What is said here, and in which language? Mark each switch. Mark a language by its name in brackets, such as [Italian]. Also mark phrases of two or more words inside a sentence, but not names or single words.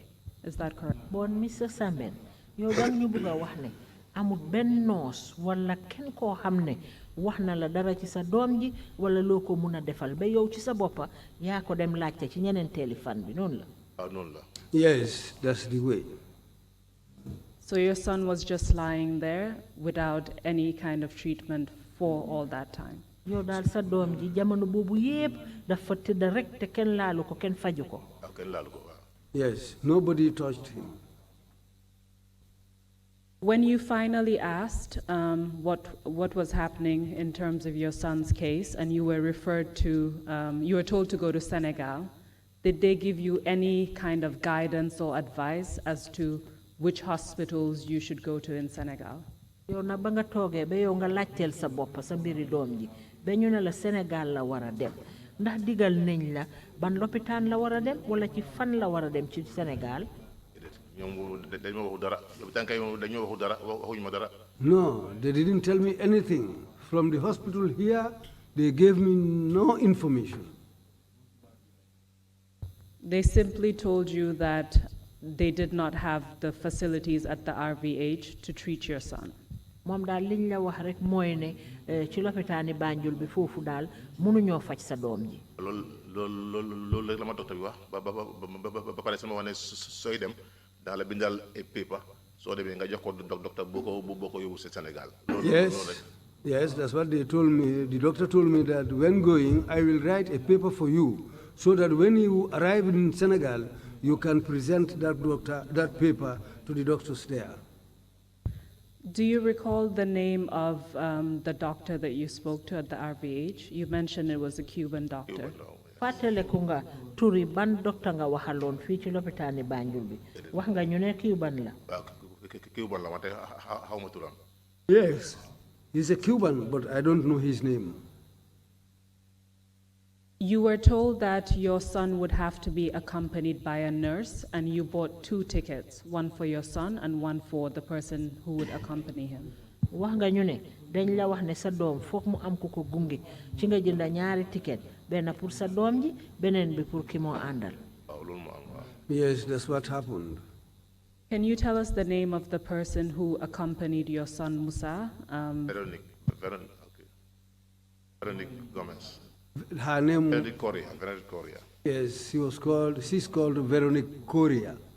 [English] Is that correct? [Wolof] Bon, Mr. Semben, yow dang ñu bëgg wax ne amul benn nurse wala kenn koo xam ne wax na la dara ci sa doom ji wala loo ko mun a defal ba yow ci sa boppa yaa ko dem laajte ci ñeneen fan bi noonu la. waaw noonu la. [English] Yes, that's the way. So your son was just lying there without any kind of treatment for all that time? [Wolof] yow daal sa doom ji jamono boobu yépp dafa tëdd rek te kenn laalu ko kenn faju ko. waaw kenn laalu ko waaw. [English] Yes, nobody touched him. When you finally asked what was happening in terms of your son's case, and you were referred to, you were told to go to Senegal, did they give you any kind of guidance or advice as to which hospitals you should go to in Senegal? [Wolof] yow na ba nga toogee ba yow nga laajteel sa bopp sa mbiri doom ji ba ñu ne la Sénégal la war a dem ndax digal nañ la ban lopitaan la war a dem wala ci fan la war a dem ci Sénégal. ñoom dañoo waxu dara lopitaan kay dañoo waxu dara waxuñu ma dara. [English] No, they didn't tell me anything. From the hospital here, they gave me no information. They simply told you that they did not have the facilities at the RVH to treat your son. [Wolof] moom daal liñ la wax rek mooy ne ci lopitaani Banjul bi foofu daal mënuñoo faj sa doom ji. loolu rek la ma docteur bi wax ba pare sama wax ne sooy dem [French] dans la [Wolof] bindal et paper soo demee nga jox ko docteur boo ko yóbbu si Sénégal. [English] Yes, that's what they told me. The doctor told me that when going, I will write a paper for you so that when you arrive in Senegal, you can present that paper to the doctors there. Do you recall the name of the doctor that you spoke to at the RVH? You mentioned it was a Cuban doctor. [Wolof] fàttaleku nga turi ban docteur nga waxaloon fii ci lopitaani Banjul bi wax nga ñu ne Cuban la. Cuban la wante xaw ma turam. [English] Yes, he's a Cuban, but I don't know his name. You were told that your son would have to be accompanied by a nurse, and you bought 2 tickets, one for your son and one for the person who would accompany him. [Wolof] wax nga ñu ne dañ la wax ne sa doom foog mu am ku ko gunge ci nga jënd ñaari ticket benn pour sa doom ji beneen bi pour ki moo àndal. [English] Yes, that's what happened. Can you tell us the name of the person who accompanied your son Musa? Veronique Gomez. Her name. Veronique Correa. Yes, she's called Veronique Correa.